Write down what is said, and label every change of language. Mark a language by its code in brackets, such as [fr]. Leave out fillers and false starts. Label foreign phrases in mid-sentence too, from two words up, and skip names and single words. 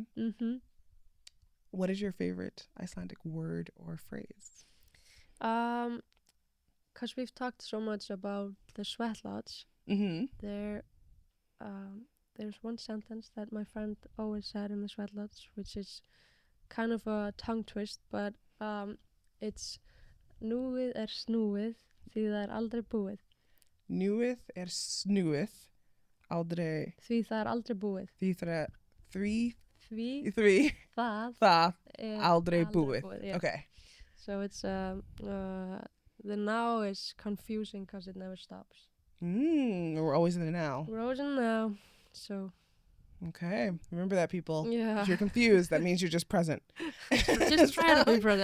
[en] What is your favorite Icelandic word or phrase? 'Cause we've talked so much about the sweat lodge. There's one sentence that my friend always said in the sweat lodge, which is kind of a tongue twist, but it's [is] núið snúið því það aldrei búið. Núið snúið aldrei. Því það aldrei búið. Því það aldrei búið. [en] Yeah. Okay. So it's the now is confusing because it never stops. We're always in the now. We're always in the now. So. Okay. Remember that, people. Yeah. If you're confused, that means you're just present. Just try to be present.